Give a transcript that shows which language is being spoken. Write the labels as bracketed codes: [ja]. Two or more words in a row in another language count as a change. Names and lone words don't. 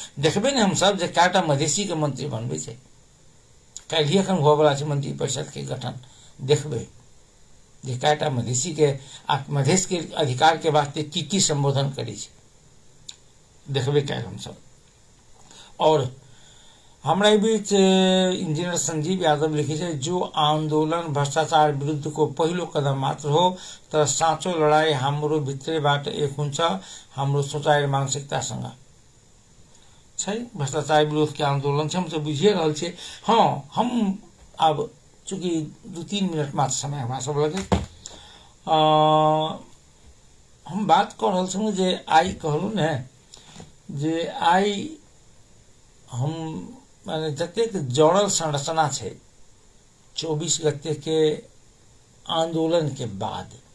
[mai] देखबे ने हम सब जे कएटा मधेसी के मंत्री बनबे छै, काल्हि एखन हुअ वाला छै मंत्री परिषद के गठन, देखबे जे कएटा मधेसी के मधेश के अधिकार के वास्ते की संबोधन करे छै, देखबे कैल हम सब। और हमरा बीच इंजीनियर संजीव यादव लिखे छै, [ne] जो आंदोलन भ्रष्टाचार विरुद्ध को पहिलो कदम मात्र हो तर साँचो लड़ाई हाम्रो भित्रैबाट एक हुन्छ, हाम्रो सोचाइ मानसिकता संग छै। [mai] भ्रष्टाचार विरोध के आंदोलन छै, हम तो बुझिए रहल छियै। हाँ, हम अब चूंकि 2-3 मिनट मात्र समय हमरा सब लगे, हम बात कर रहल छलहुँ जे आइ कहलहुँ ने जे आइ हम माने जतेक जड़ल संरचना छै 24 गते के आंदोलन के बाद,